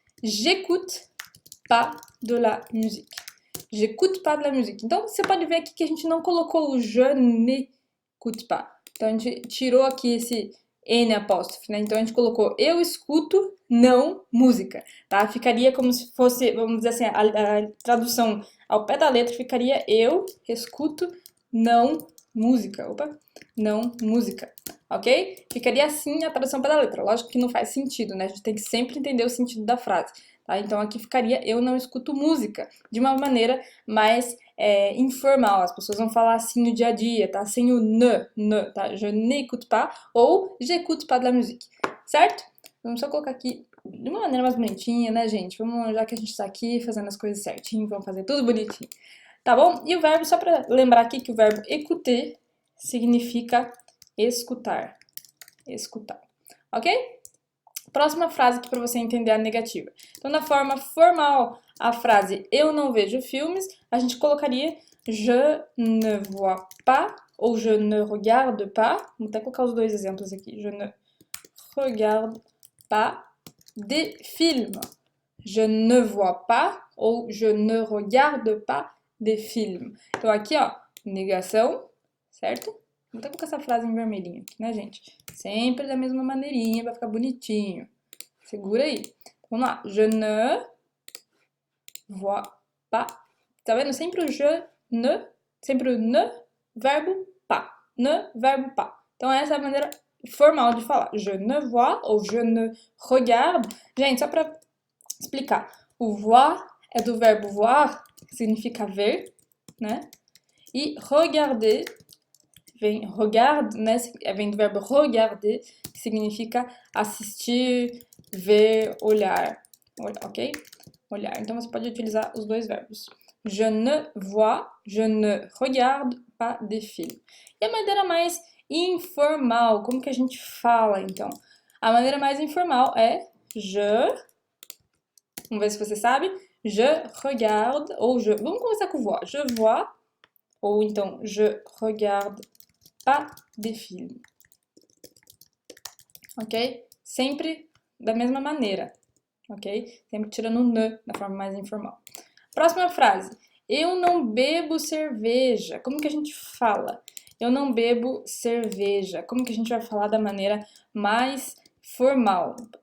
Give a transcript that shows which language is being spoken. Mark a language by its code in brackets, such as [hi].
[fr] J'écoute pas de la musique. J'écoute pas de la musique. [pt] Então, você pode ver aqui que a gente não colocou o [fr] je n'écoute pas. [pt] Então, a gente tirou aqui esse N apóstrofe, né? Então, a gente colocou eu escuto, não música, tá? Ficaria como se fosse, vamos dizer assim, a tradução ao pé da letra ficaria eu escuto, não música. Opa, não música. ok? Ficaria assim a tradução pela letra. Lógico que não faz sentido, né? A gente tem que sempre entender o sentido da frase, tá? Então aqui ficaria eu não escuto música, de uma maneira mais informal. As pessoas vão falar assim no dia a dia, tá? Sem o ne, tá? [fr] Je n'écoute pas ou j'écoute pas de la musique, [pt] certo? Vamos só colocar aqui de uma maneira mais bonitinha, né, gente? Vamos, já que a gente tá aqui fazendo as coisas certinho, vamos fazer tudo bonitinho. Tá bom? E o verbo, só para lembrar aqui que o verbo écouter significa escutar. Escutar. Ok? Próxima frase aqui para você entender a negativa. Então, na forma formal, a frase eu não vejo filmes, a gente colocaria [fr] je ne vois pas ou je ne regarde pas. [pt] Vou até colocar os dois exemplos aqui. [fr] Je ne regarde pas des films. Je ne vois pas ou je ne regarde pas des films. [pt] Então aqui, ó, negação, certo? Vou até colocar essa frase em vermelhinho aqui, né, gente? Sempre da mesma maneirinha, vai ficar bonitinho. Segura aí. Vamos lá. [fr] Je ne vois pas. [pt] Tá vendo? Sempre o je ne, sempre o ne, verbo pas. Ne, verbo pas. Então essa é a maneira formal de falar. [fr] Je ne vois ou je ne regarde. [pt] Gente, só pra explicar. O voir é do verbo voir, que significa ver, né? E regarder, regarde, né? Vem do verbo regarder, que significa assistir, ver, olhar, ok? Olhar. Então você pode utilizar os dois verbos. [fr] Je ne vois, je ne regarde pas des films. [pt] E a maneira mais informal, como que a gente fala, então? A maneira mais informal é vamos ver se você sabe. [fr] Je regarde, ou je... [pt] Vamos começar com [fr] vois. Je vois, ou então je regarde pas des films. [pt] Ok? Sempre da mesma maneira. Ok? Sempre tirando o ne da forma mais informal. Próxima frase. Eu não bebo cerveja. Como que a gente fala? Eu não bebo cerveja. Como que a gente vai falar da maneira mais formal?